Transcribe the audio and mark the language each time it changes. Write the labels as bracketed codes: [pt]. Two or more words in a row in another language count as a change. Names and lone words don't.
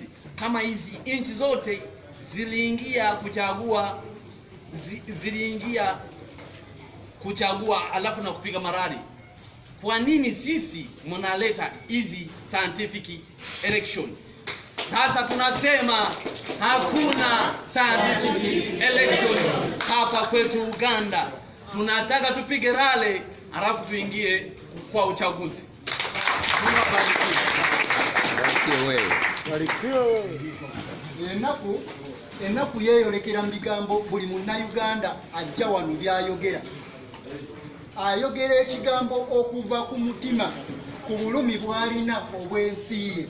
[sw] Kama hizi inchi zote ziliingia kuchagua alafu na kupiga marari, kwa nini sisi mnaleta hizi [en] scientific election? [sw] Sasa tunasema hakuna [en] scientific election [sw] hapa kwetu Uganda. Tunataka tupige rale alafu tuingie kwa uchaguzi. [lg] Enaku yeyolekera mu bigambo buli munnayuganda ajja wano byayogera. Ayogera ekigambo okuva ku mutima, ku bulumi bw'alina obw'ensi ye.